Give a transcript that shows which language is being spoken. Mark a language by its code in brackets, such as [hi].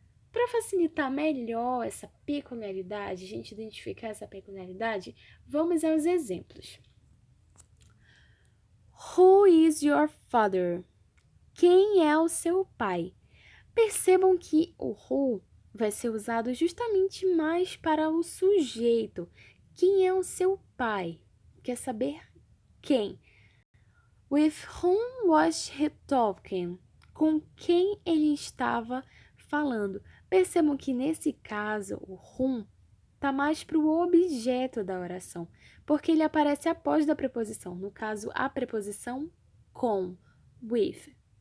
[pt] Para facilitar melhor essa peculiaridade, a gente identificar essa peculiaridade, vamos aos exemplos. [en] Who is your father? [pt] Quem é o seu pai? Percebam que o who vai ser usado justamente mais para o sujeito. Quem é o seu pai? Quer saber quem? [en] With whom was he talking? [pt] Com quem ele estava falando? Percebam que nesse caso o whom está mais para o objeto da oração, porque ele aparece após da preposição. No caso, a preposição com, with.